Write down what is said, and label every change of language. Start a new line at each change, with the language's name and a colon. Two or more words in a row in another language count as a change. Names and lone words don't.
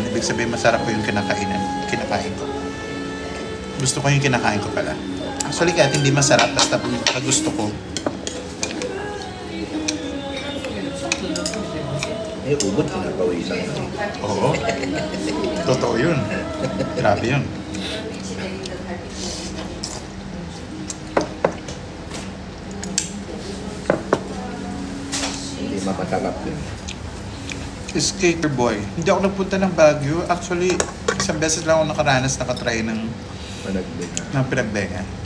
Filipino: Ibig sabihin masarap po yung kinakain ko. Gusto ko yung kinakain ko pala. Actually kahit hindi masarap, basta gusto ko. Eh, ubod pinapawisan. Oo. Totoo yun. Grabe yun.
Korean: 빛이 내리는 달빛이
Filipino: Hindi mapatalap yun.
English: Skater boy.
Filipino: Hindi ako nagpunta ng Baguio. Actually, isang beses lang ako nakatry ng Managdig na. pinagbenga.